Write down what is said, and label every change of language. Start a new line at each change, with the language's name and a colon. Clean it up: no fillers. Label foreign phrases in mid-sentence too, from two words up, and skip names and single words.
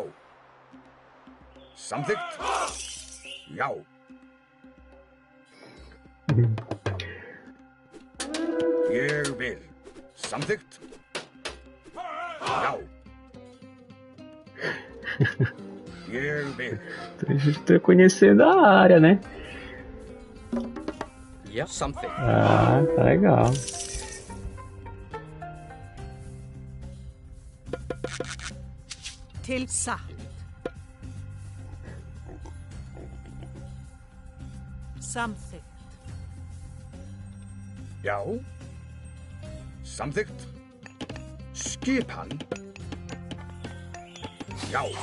Icelandic: Samþykkt. Já. Ég vil. Samþykkt. Já. Ég vil.
Portuguese: Tô conhecendo a área, né?
Icelandic: Já, samþykkt.
Portuguese: Ah, tá legal.
Icelandic: Till satt. Samþykkt. Já. Samþykkt. Skipan. Já.